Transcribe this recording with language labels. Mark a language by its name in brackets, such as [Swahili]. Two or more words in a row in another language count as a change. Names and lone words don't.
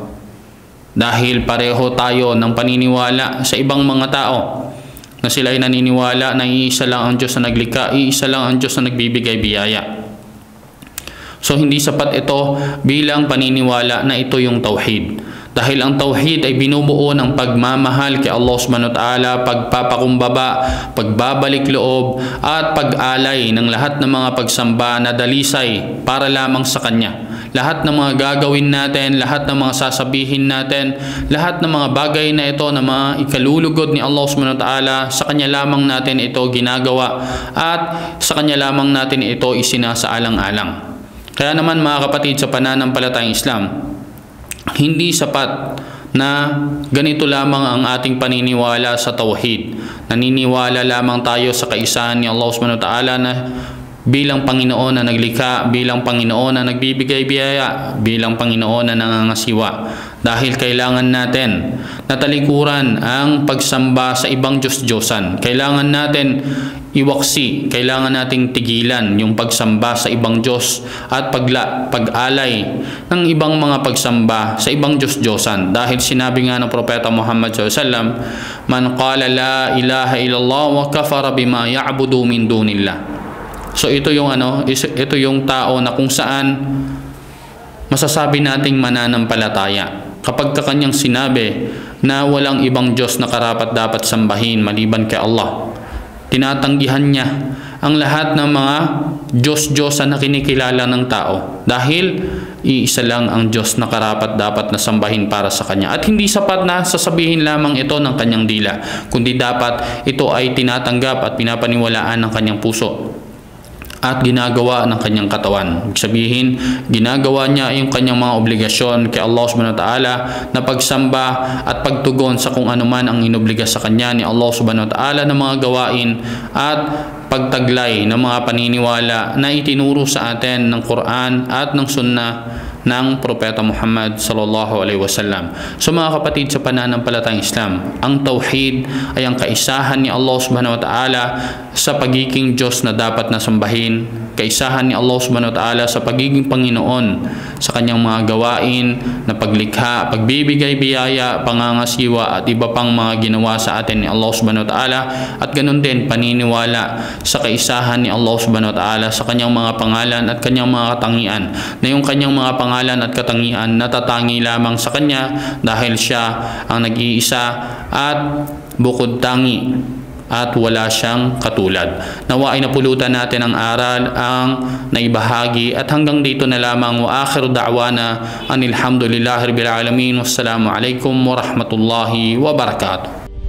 [Filipino] Dahil pareho tayo ng paniniwala sa ibang mga tao na sila ay naniniwala na iisa lang ang Diyos na naglikha, iisa lang ang Diyos na nagbibigay biyaya. So hindi sapat ito bilang paniniwala na ito yung tauhid. Dahil ang tauhid ay binubuo ng pagmamahal kay Allah [Arabic] سبحانه وتعالى, [Filipino] pagpapakumbaba, pagbabalik loob, at pag-alay ng lahat ng mga pagsamba na dalisay para lamang sa Kanya. Lahat ng mga gagawin natin, lahat ng mga sasabihin natin, lahat ng mga bagay na ito na mga ikalulugod ni Allah [Arabic] سبحانه وتعالى, [Filipino] sa Kanya lamang natin ito ginagawa at sa Kanya lamang natin ito isinasaalang-alang. Kaya naman, mga kapatid sa pananampalatayang Islam, hindi sapat na ganito lamang ang ating paniniwala sa tauhid. Naniniwala lamang tayo sa kaisahan ni Allah [Arabic] سبحانه وتعالى [Filipino] na bilang Panginoon na naglikha, bilang Panginoon na nagbibigay biyaya, bilang Panginoon na nangangasiwa. Dahil kailangan natin natalikuran ang pagsamba sa ibang Diyos-Diyosan. Kailangan natin iwaksi, kailangan nating tigilan yung pagsamba sa ibang Diyos at pag-alay ng ibang mga pagsamba sa ibang Diyos-Diyosan. Dahil sinabi nga ng Propeta Muhammad SAW, [Arabic] "من قال لا إله إلا الله وكفر بما يعبد من دون الله." [Filipino] So ito yung ito yung tao na kung saan masasabi nating mananampalataya kapag kanyang sinabi na walang ibang Diyos na karapat-dapat sambahin maliban kay Allah. Tinatanggihan niya ang lahat ng mga Diyos-Diyosan na kinikilala ng tao dahil iisa lang ang Diyos na karapat-dapat na sambahin para sa Kanya. At hindi sapat na sasabihin lamang ito ng kanyang dila, kundi dapat ito ay tinatanggap at pinapaniwalaan ng kanyang puso at ginagawa ng kanyang katawan. Ibig sabihin, ginagawa niya yung kanyang mga obligasyon kay Allah [Arabic] سبحانه وتعالى [Filipino] na pagsamba at pagtugon sa kung ano man ang inobliga sa kanya ni Allah [Arabic] سبحانه وتعالى [Filipino] ng mga gawain at pagtaglay ng mga paniniwala na itinuro sa atin ng Quran at ng Sunnah ng Propeta Muhammad [Arabic] صلى الله عليه وسلم. [Filipino] So mga kapatid sa pananampalatayang Islam, ang tauhid ay ang kaisahan ni Allah [Arabic] سبحانه وتعالى [Filipino] sa pagiging Diyos na dapat na sambahin, kaisahan ni Allah [Arabic] سبحانه وتعالى [Filipino] sa pagiging Panginoon sa kanyang mga gawain na paglikha, pagbibigay biyaya, pangangasiwa at iba pang mga ginawa sa atin ni Allah [Arabic] سبحانه وتعالى, [Filipino] at ganun din paniniwala sa kaisahan ni Allah [Arabic] سبحانه وتعالى [Filipino] sa kanyang mga pangalan at kanyang mga katangian, na yung kanyang mga pangalan at katangian natatangi lamang sa kanya dahil siya ang nag-iisa at bukod tangi at wala siyang katulad. Nawa ay napulutan natin ang aral, ang naibahagi, at hanggang dito na lamang. [Arabic] وآخر دعوانا أن الحمد لله رب العالمين. والسلام عليكم ورحمة الله وبركاته.